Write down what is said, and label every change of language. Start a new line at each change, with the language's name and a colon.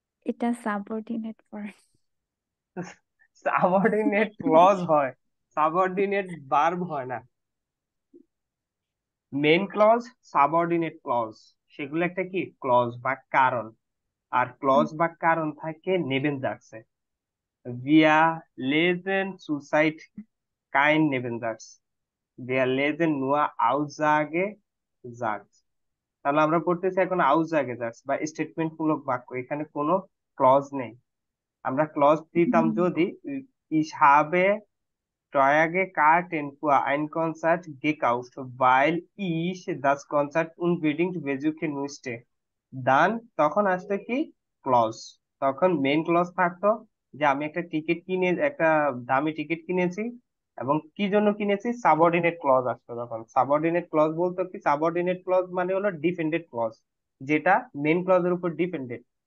Bangla: এটা subordinate form. Subordinate clause হয়, subordinate verb হয় না। মেইন ক্লজ, সাবঅর্ডিনেট ক্লজ, সেগুলো একটা কি ক্লজ বা কারণ। আর ক্লজ বা কারণ থাকে নেবেনজার্সে।
German: Wir lesen zurzeit kein Nebensatz. Wir lesen nur Aussage-Satz.
Bangla: তাহলে আমরা পড়তেছি এখন Aussage-Satz বা স্টেটমেন্ট মূলক বাক্য, এখানে কোনো ক্লজ নেই। আমরা ক্লজ দিতাম যদি
German: ich habe teure Karten für ein Konzert gekauft, weil ich das Konzert unbedingt besuchen musste.
Bangla: দান তখন আসতো কি ক্লজ, তখন মেইন ক্লজ থাকতো যে আমি একটা টিকিট কিনে, একটা দামি টিকিট কিনেছি এবং কি জন্য কিনেছি, সাবঅর্ডিনেট ক্লজ আসতো তখন। সাবঅর্ডিনেট ক্লজ বলতো কি, সাবঅর্ডিনেট ক্লজ মানে হলো ডিপেন্ডেন্ট ক্লজ, যেটা মেইন ক্লজের উপর ডিপেন্ডেন্ট।